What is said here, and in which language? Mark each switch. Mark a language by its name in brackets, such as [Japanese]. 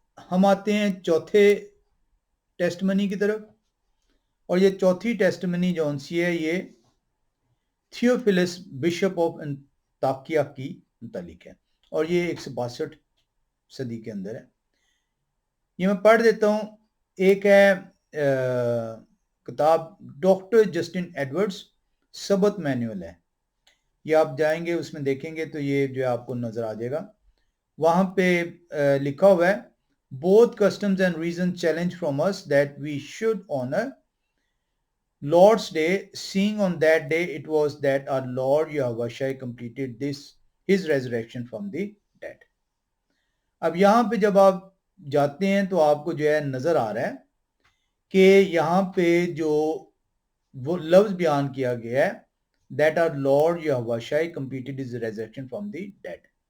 [Hindi] हम आते हैं चौथे टेस्टमनी की तरफ, और ये चौथी टेस्टमनी जो सी है ये थियोफिलस बिशप ऑफ अंताकिया की मुतालिक है और ये 162 सदी के अंदर है. ये मैं पढ़ देता हूं. एक है किताब डॉक्टर जस्टिन एडवर्ड्स सबत मैनुअल है. ये आप जाएंगे उसमें देखेंगे तो ये जो आपको नजर आ जाएगा. वहां पे लिखा हुआ है [English] both customs and reason challenge from us that we should honor Lord's Day, seeing on that day it was that our Lord Yahweh completed his resurrection from the dead. [Hindi] अब यहाँ पे जब आप जाते हैं तो आपको जो है नजर आ रहा है कि यहाँ पे जो वो लफ्ज बयान किया गया है [English] that our Lord Yahweh completed his resurrection from the dead.